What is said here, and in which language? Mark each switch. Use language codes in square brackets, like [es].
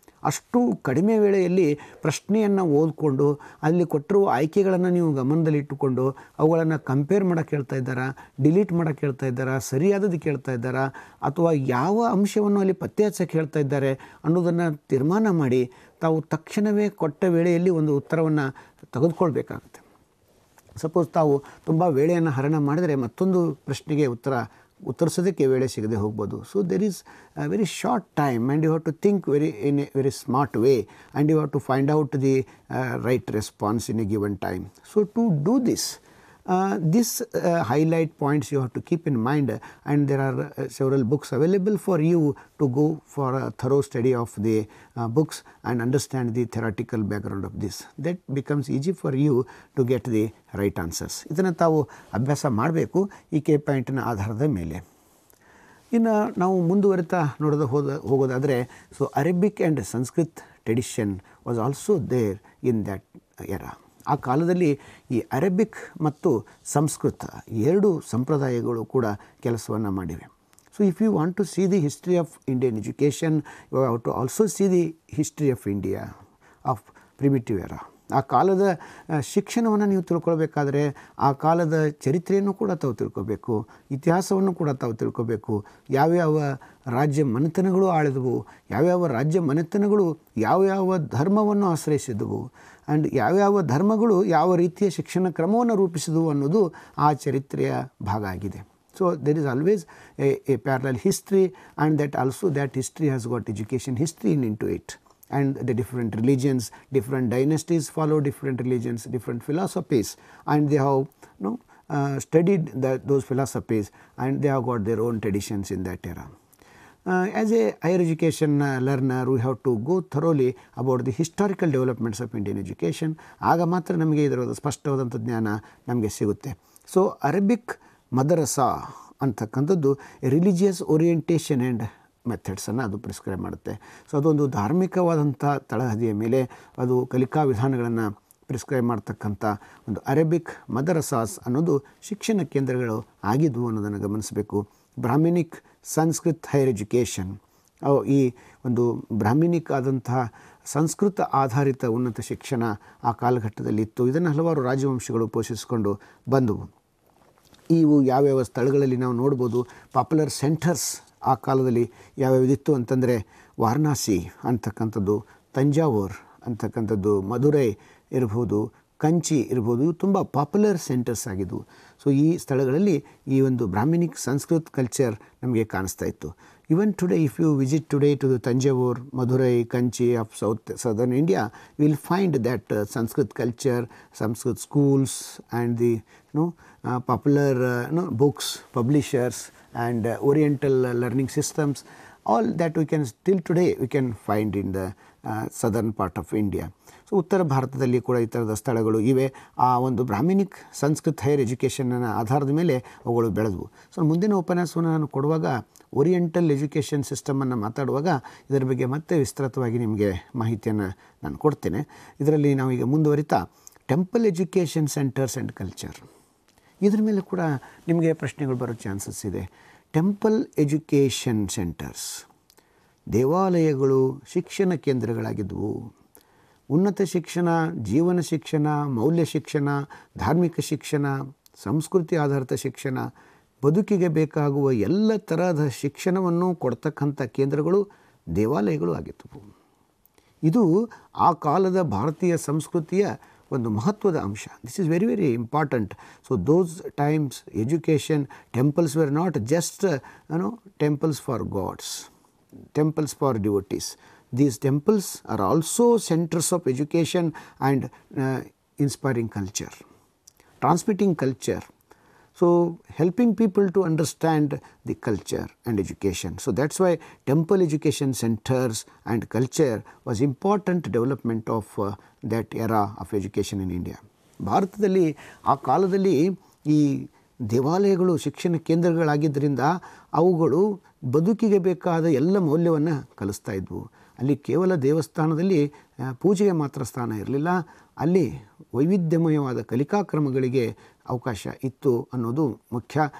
[kn] ಅಷ್ಟು ಕಡಿಮೆ ವೇಳೆಯಲ್ಲಿ ಪ್ರಶ್ನೆಯನ್ನು ಓದಿಕೊಂಡು ಅಲ್ಲಿ ಕೊಟ್ಟಿರುವ ಆಯ್ಕೆಗಳನ್ನು ನೀವು ಗಮನದಲ್ಲಿಟ್ಟುಕೊಂಡು ಅವುಗಳನ್ನು ಕಂಪೇರ್ ಮಾಡೋಕ್ಕೆ ಹೇಳ್ತಾ ಇದ್ದಾರಾ, ಡಿಲೀಟ್ ಮಾಡೋಕ್ಕೆ ಹೇಳ್ತಾ ಇದ್ದಾರಾ, ಸರಿಯಾದದ್ದು ಕೇಳ್ತಾ ಇದ್ದಾರಾ, ಅಥವಾ ಯಾವ ಅಂಶವನ್ನು ಅಲ್ಲಿ ಪತ್ತೆ ಹಚ್ಚಕ್ಕೆ ಹೇಳ್ತಾ ಇದ್ದಾರೆ ಅನ್ನೋದನ್ನು ತೀರ್ಮಾನ ಮಾಡಿ ತಾವು ತಕ್ಷಣವೇ ಕೊಟ್ಟ ವೇಳೆಯಲ್ಲಿ ಒಂದು ಉತ್ತರವನ್ನು ತೆಗೆದುಕೊಳ್ಬೇಕಾಗುತ್ತೆ. ಸಪೋಸ್ ತಾವು ತುಂಬ ವೇಳೆಯನ್ನು ಹರಣ ಮಾಡಿದರೆ ಮತ್ತೊಂದು ಪ್ರಶ್ನೆಗೆ ಉತ್ತರಿಸೋದಕ್ಕೆ ವೇಳೆ ಸಿಗದೆ ಹೋಗ್ಬೋದು. [en] So there is a very short time and you have to think in a very smart way and you have to find out the right response in a given time. So to do this, these highlight points you have to keep in mind, and there are several books available for you to go for a thorough study of the books and understand the theoretical background of this. That becomes easy for you to get the right answers. [kn] ಇದನ್ನು ತಾವು ಅಭ್ಯಾಸ ಮಾಡಬೇಕು ಈ K ಪಾಯಿಂಟಿನ ಆಧಾರದ ಮೇಲೆ. ಇನ್ನು ನಾವು ಮುಂದುವರಿತಾ ಹೋಗೋದಾದರೆ, [en] So Arabic and Sanskrit tradition was also there in that era. [kn] ಆ ಕಾಲದಲ್ಲಿ ಈ ಅರೇಬಿಕ್ ಮತ್ತು ಸಂಸ್ಕೃತ ಎರಡು ಸಂಪ್ರದಾಯಗಳು ಕೂಡ ಕೆಲಸವನ್ನು ಮಾಡಿವೆ. [en] So if you want to see the history of Indian education, you have to also see the history of India of primitive era. [kn] ಆ ಕಾಲದ ಶಿಕ್ಷಣವನ್ನು ನೀವು ತಿಳ್ಕೊಳ್ಬೇಕಾದ್ರೆ ಆ ಕಾಲದ ಚರಿತ್ರೆಯನ್ನು ಕೂಡ ತಾವು ತಿಳ್ಕೊಬೇಕು, ಇತಿಹಾಸವನ್ನು ಕೂಡ ತಾವು ತಿಳ್ಕೊಬೇಕು. ಯಾವ್ಯಾವ ರಾಜ್ಯ ಮನೆತನಗಳು ಆಳಿದವು, ಯಾವ್ಯಾವ ರಾಜ್ಯ ಮನೆತನಗಳು ಯಾವ್ಯಾವ ಧರ್ಮವನ್ನು ಆಶ್ರಯಿಸಿದವು, ಆ್ಯಂಡ್ ಯಾವ್ಯಾವ ಧರ್ಮಗಳು ಯಾವ ರೀತಿಯ ಶಿಕ್ಷಣ ಕ್ರಮವನ್ನು ರೂಪಿಸಿದವು ಅನ್ನೋದು ಆ ಚರಿತ್ರೆಯ ಭಾಗ ಆಗಿದೆ. [en] So there is always a parallel history, and that history has got education history into it. And the different religions, different dynasties follow different religions, different philosophies, and they have studied those philosophies, and they have got their own traditions in that era. As a higher education learner, we have to go thoroughly about the historical developments of Indian education. [kn] ಆಗ ಮಾತ್ರ ನಮಗೆ ಇದರ ಸ್ಪಷ್ಟವಾದಂಥ ಜ್ಞಾನ ನಮಗೆ ಸಿಗುತ್ತೆ. So Arabic ಮದರಸಾ ಅಂತಕ್ಕಂಥದ್ದು [en] religious orientation and ಮೆಥಡ್ಸನ್ನು [kn] ಅದು prescribe ಮಾಡುತ್ತೆ. ಸೊ ಅದೊಂದು ಧಾರ್ಮಿಕವಾದಂಥ ತಳಹದಿಯ ಮೇಲೆ ಅದು ಕಲಿಕಾ ವಿಧಾನಗಳನ್ನು ಪ್ರಿಸ್ಕ್ರೈಬ್ ಮಾಡ್ತಕ್ಕಂಥ ಒಂದು ಅರೇಬಿಕ್ ಮದರಸಾಸ್ ಅನ್ನೋದು ಶಿಕ್ಷಣ ಕೇಂದ್ರಗಳು ಆಗಿದ್ವು ಅನ್ನೋದನ್ನು ಗಮನಿಸಬೇಕು. [en] Brahminic Sanskrit higher education, [kn] ಈ ಒಂದು ಬ್ರಾಹ್ಮಿನಿಕ್ ಆದಂತಹ ಸಂಸ್ಕೃತ ಆಧಾರಿತ ಉನ್ನತ ಶಿಕ್ಷಣ ಆ ಕಾಲಘಟ್ಟದಲ್ಲಿ ಇತ್ತು. ಇದನ್ನು ಹಲವಾರು ರಾಜವಂಶಗಳು ಪೋಷಿಸಿಕೊಂಡು ಬಂದವು. ಇವು ಯಾವ್ಯಾವ ಸ್ಥಳಗಳಲ್ಲಿ ನಾವು ನೋಡ್ಬೋದು. ಪಾಪ್ಯುಲರ್ ಸೆಂಟರ್ಸ್ ಆ ಕಾಲದಲ್ಲಿ ಯಾವ್ಯಾವುದಿತ್ತು ಅಂತಂದರೆ ವಾರಣಾಸಿ ಅಂತಕ್ಕಂಥದ್ದು, ತಂಜಾವೂರ್ ಅಂತಕ್ಕಂಥದ್ದು, ಮಧುರೈ ಇರ್ಬೋದು, ಕಂಚಿ ಇರ್ಬೋದು, ತುಂಬ ಪಾಪ್ಯುಲರ್ ಸೆಂಟರ್ಸ್ ಆಗಿದ್ವು. ಸೊ ಈ ಸ್ಥಳಗಳಲ್ಲಿ ಈ ಒಂದು ಬ್ರಾಹ್ಮಿನಿಕ್ ಸಂಸ್ಕೃತ್ ಕಲ್ಚರ್ ನಮಗೆ ಕಾಣಿಸ್ತಾ ಇತ್ತು. [en] Even today if you visit today to the Thanjavur, Madurai, Kanchi of southern India, you will find that Sanskrit culture, Sanskrit schools and the popular books, publishers and oriental learning systems, all that we can still today we can find in the southern part of India. [kn] So ಉತ್ತರ ಭಾರತದಲ್ಲಿ ಕೂಡ ಈ ಥರದ ಸ್ಥಳಗಳು ಇವೆ. ಆ ಒಂದು [en] Brahminic Sanskrit higher ಎಜುಕೇಷನ್ನ [kn] ಆಧಾರದ ಮೇಲೆ ಅವುಗಳು ಬೆಳೆದವು. ಸೊ ಮುಂದಿನ ಉಪನ್ಯಾಸವನ್ನು ನಾನು ಕೊಡುವಾಗ ಓರಿಯೆಂಟಲ್ ಎಜುಕೇಷನ್ ಸಿಸ್ಟಮನ್ನು ಮಾತಾಡುವಾಗ ಇದರ ಬಗ್ಗೆ ಮತ್ತೆ ವಿಸ್ತೃತವಾಗಿ ನಿಮಗೆ ಮಾಹಿತಿಯನ್ನು ನಾನು ಕೊಡ್ತೇನೆ. ಇದರಲ್ಲಿ ನಾವೀಗ ಮುಂದುವರಿತಾ [en] temple education centres and culture, [kn] ಇದ್ರ ಮೇಲೆ ಕೂಡ ನಿಮಗೆ ಪ್ರಶ್ನೆಗಳು ಬರೋ ಚಾನ್ಸಸ್ ಇದೆ. [en] temple education centres, [kn] ದೇವಾಲಯಗಳು ಶಿಕ್ಷಣ ಕೇಂದ್ರಗಳಾಗಿದ್ದವು. ಉನ್ನತ ಶಿಕ್ಷಣ, ಜೀವನ ಶಿಕ್ಷಣ, ಮೌಲ್ಯ ಶಿಕ್ಷಣ, ಧಾರ್ಮಿಕ ಶಿಕ್ಷಣ, ಸಂಸ್ಕೃತಿ ಆಧಾರಿತ ಶಿಕ್ಷಣ, ಬದುಕಿಗೆ ಬೇಕಾಗುವ ಎಲ್ಲ ತರಹದ ಶಿಕ್ಷಣವನ್ನು ಕೊಡ್ತಕ್ಕಂಥ ಕೇಂದ್ರಗಳು ದೇವಾಲಯಗಳು ಆಗಿದ್ದವು. ಇದು ಆ ಕಾಲದ ಭಾರತೀಯ ಸಂಸ್ಕೃತಿಯ ಒಂದು ಮಹತ್ವದ ಅಂಶ. [en] This is very very important. So those times education temples were not just temples for gods, temples for devotees. These temples are also centers of education and inspiring culture, transmitting culture, so helping people to understand the culture and education. So that's why temple education centers and culture was important development of that era of education in India. [kn] ಭಾರತದಲ್ಲಿ ಆ ಕಾಲದಲ್ಲಿ ಈ ದೇವಾಲಯಗಳು ಶಿಕ್ಷಣ ಕೇಂದ್ರಗಳಾಗಿದ್ದರಿಂದ ಅವುಗಳು ಬದುಕಿಗೆ ಬೇಕಾದ ಎಲ್ಲ ಮೌಲ್ಯವನ್ನು ಕಲಿಸ್ತಾ ಇದ್ವು. ಅಲ್ಲಿ ಕೇವಲ ದೇವಸ್ಥಾನದಲ್ಲಿ ಪೂಜೆಗೆ ಮಾತ್ರ ಸ್ಥಾನ ಇರಲಿಲ್ಲ, ಅಲ್ಲಿ ವೈವಿಧ್ಯಮಯವಾದ ಕಲಿಕಾಕ್ರಮಗಳಿಗೆ ಅವಕಾಶ ಇತ್ತು ಅನ್ನೋದು ಮುಖ್ಯ.